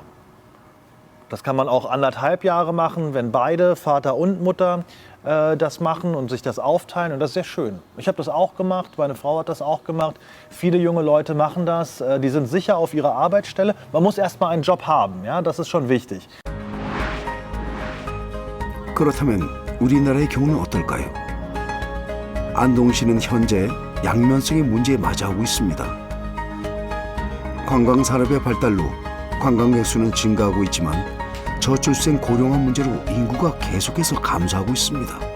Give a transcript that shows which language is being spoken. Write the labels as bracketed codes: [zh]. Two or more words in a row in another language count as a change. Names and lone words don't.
[de] Das kann man auch 1,5 Jahre machen, wenn beide, Vater und Mutter, das machen und sich das aufteilen. Und das ist sehr schön. Ich habe das auch gemacht, meine Frau hat das auch gemacht. Viele junge Leute machen das. Die sind sicher auf ihrer Arbeitsstelle. Man muss erst mal einen Job haben, ja? Das ist schon wichtig. [ko] 그렇다면 우리나라의 경우는 어떨까요? 안동시는 현재 양면성의 문제에 마주하고 있습니다. 관광산업의 발달로 관광객 수는 증가하고 있지만 저출생 고령화 문제로 인구가 계속해서 감소하고 있습니다.